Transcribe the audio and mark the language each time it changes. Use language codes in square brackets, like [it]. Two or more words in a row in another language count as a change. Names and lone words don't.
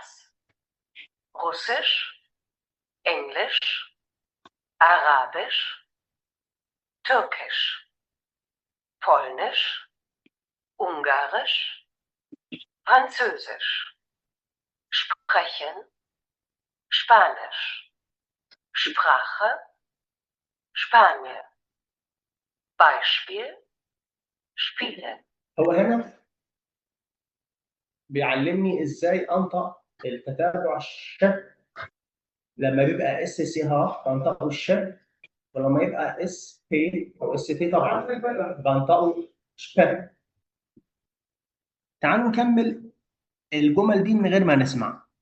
[de] Russisch, Englisch, Arabisch, Türkisch, Polnisch, Ungarisch, Französisch. Sprechen, Spanisch. Sprache, Spanien. Beispiel, Spielen. [ar] هو هنا بيعلمني ازاي انطق التتابع الش لما بيبقى اس سي ها بنطقه الش، ولما يبقى اس بي او اس تي طبعا بنطقه شب. تعالوا نكمل الجمل دي من غير ما نسمع.